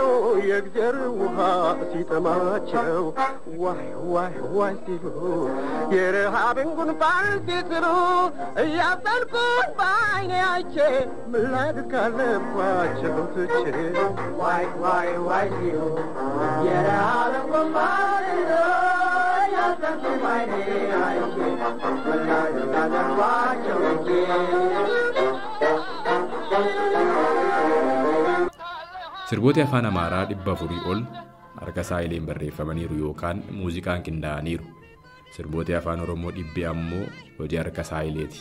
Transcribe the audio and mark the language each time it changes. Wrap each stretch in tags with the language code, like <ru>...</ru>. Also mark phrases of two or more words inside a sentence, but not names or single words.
<am>የእግዜር ውሃ ሲጠማቸው ዋይ ዋይ ዋይ ሲሉ የረሃብን ጉንፋን ሲስሉ እያዘንኩኝ በዓይኔ አይቼ ምን ላድርግ አለባቸው ትቼ ዋይ ዋይ ዋይ ሲሉ የረሃብን ጉንፋን ሲስሉ እያዘንኩኝ በዓይኔ አይቼ ምን ላድርግ አለባቸው ትቼ</am> <om>Sirboota afaan Amaaraa 400 ol harka Saayileen barreeffamaniiru yookaan muuziqaan qindaa'aniiru. Sirboota afaan Oromoo 100 ammoo hojii harka Saayileeti.</om>